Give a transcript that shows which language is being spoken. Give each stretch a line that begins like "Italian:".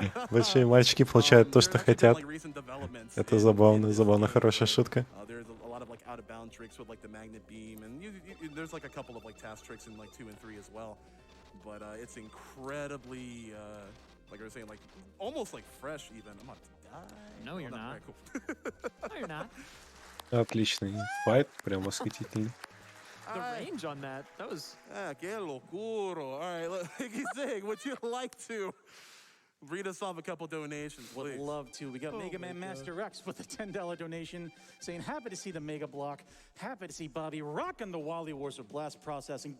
Russian: Большие мальчики получают то, что хотят. Это забавно, хорошая шутка.
English: Out of bound tricks with like the magnet beam, and there's like a couple of like task tricks in like 2 and 3 as well. But it's incredibly, like I was saying, like almost like fresh even. I'm about to die. No, you're not. No, you're not.
Russian: Отличный файт, прям восхитительный.
English: The range on that was... Que locuro. All right, like he's saying, would you like to read us off a couple donations, please? Would love to. We got Mega Man Master X with a $10 donation saying, happy to see the Mega Block. Happy to see Bobby rocking the Wily Wars with Blast Processing.